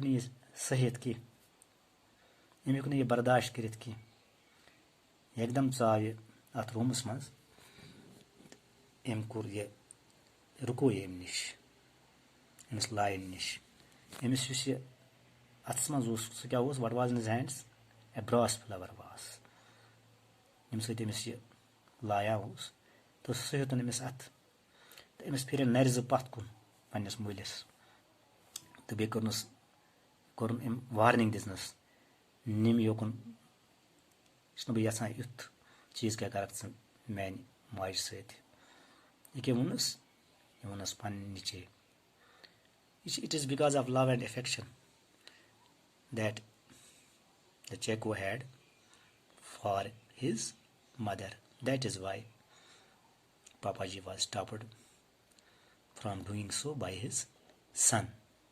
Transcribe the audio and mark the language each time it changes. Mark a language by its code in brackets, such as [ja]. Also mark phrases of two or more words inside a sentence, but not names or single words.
[ks] نہٕ یہِ سٔہِتھ کینٛہہ أمۍ ہیوٚک نہٕ یہِ برداشت کٔرِتھ کینٛہہ یکدم ژاو یہِ اتھ روٗمس منٛز أمۍ کوٚر یہِ رُکو یہِ أمۍ نِش أمِس لایِن نِش أمِس یُس یہِ اتھس منٛز اوس سُہ کیاہ اوس [en] what was in his hands a brass flower vase [ks] ییٚمہِ سۭتۍ أمِس یہِ لایان اوس تہٕ سُہ ہیوٚتُن أمِس اتھٕ تہٕ أمِس پھِرن نرِ زٕ پتھ کُن پننِس مٲلِس تہٕ بیٚیہِ کوٚرُن أمۍ وارنِنٛگ دِژنس نِم یوکُن چھُس نہٕ بہٕ یژھان یُتھ چیٖز کیاہ کرکھ ژٕ میانہِ ماجہِ سۭتۍ یہِ کیاہ ووٚنُس یہِ ووٚنُس پننہِ نِچے [en] it is because of love and affection that the Chicko had for his mother. That is why Papaji was stopped from doing so by his son.